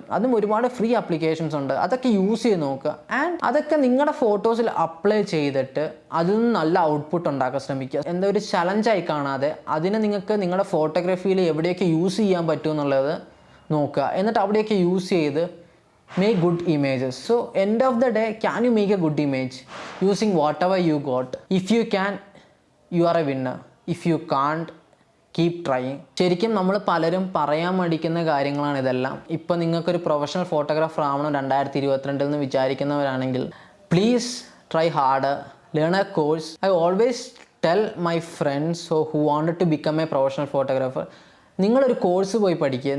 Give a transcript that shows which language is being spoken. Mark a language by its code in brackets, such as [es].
[ml] അതും ഒരുപാട് free applications ഉണ്ട്. അതൊക്കെ യൂസ് ചെയ്ത് നോക്കുക. ആൻഡ് അതൊക്കെ നിങ്ങളുടെ ഫോട്ടോസിൽ അപ്ലൈ ചെയ്തിട്ട് അതിൽ നിന്ന് നല്ല ഔട്ട്പുട്ട് ഉണ്ടാക്കാൻ ശ്രമിക്കുക. എന്താ ഒരു ചലഞ്ചായി കാണാതെ അതിനെ നിങ്ങൾക്ക് നിങ്ങളുടെ ഫോട്ടോഗ്രാഫിയിൽ എവിടെയൊക്കെ യൂസ് ചെയ്യാൻ പറ്റുമെന്നുള്ളത് നോക്കുക. എന്നിട്ട് അവിടെയൊക്കെ യൂസ് ചെയ്ത് [en] make good images. So end of the day, can you make a good image using whatever you got? If you can, you are a winner. If you can't, keep trying. [ml] ശരിക്കും നമ്മൾ പലരും പറയാൻ മടിക്കുന്ന കാര്യങ്ങളാണ് ഇതെല്ലാം. ഇപ്പോൾ നിങ്ങൾക്കൊരു professional photographer ആവണം 2022 എന്ന് വിചാരിക്കുന്നവരാണെങ്കിൽ [en] Please try harder, learn a course. I always tell my friends who wanted to become a professional photographer, [ml] നിങ്ങളൊരു കോഴ്സ് പോയി പഠിക്കുക.